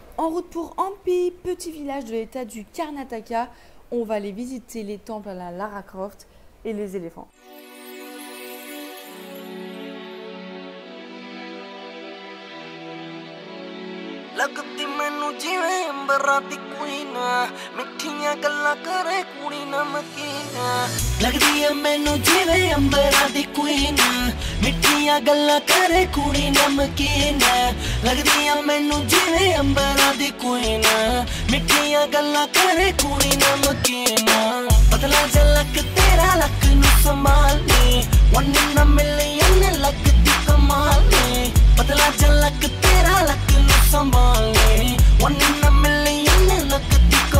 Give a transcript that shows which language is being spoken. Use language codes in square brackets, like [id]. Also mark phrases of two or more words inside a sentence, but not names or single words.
[fr] En route pour Hampi, petit village de l'état du Karnataka. On va aller visiter les temples à la Lara Croft et les éléphants. [pa] ਲਗਦੀ ਮੈਨੂੰ ਜਿਵੇਂ ਅੰਬਰਾਂ ਦੀ ਕੁਈਨ ਮਿੱਠੀਆਂ ਗੱਲਾਂ ਕਰੇ ਕੁੜੀ ਨਮਕੀਨ ਲਗਦੀ ਹੈ ਮੈਨੂੰ ਜਿਵੇਂ ਅੰਬਰਾਂ ਦੀ ਕੁਈਨ ਮਿੱਠੀਆਂ ਗੱਲਾਂ ਕਰੇ ਕੁੜੀ ਨਮਕੀਨ ਲਗਦੀ ਹੈ ਮੈਨੂੰ ਜਿਵੇਂ ਅੰਬਰਾਂ ਦੀ ਕੁਈਨ ਮਿੱਠੀਆਂ ਗੱਲਾਂ ਕਰੇ ਕੁੜੀ ਨਮਕੀਨ ਪਤਲਾ ਝਲਕ ਤੇਰਾ ਲੱਕ ਨੂੰ ਸੰਭਾਲਣੇ [en] one in a million [pa] ਲਗਦੀ ਕਮਾਲ ਨੇ ਪਤਲਾ ਝਲਕ ਤੇਰਾ ਲੱਕ ਸੰਭਾਲਣੇ [en] one in a million [pa] ਲਗਦੀ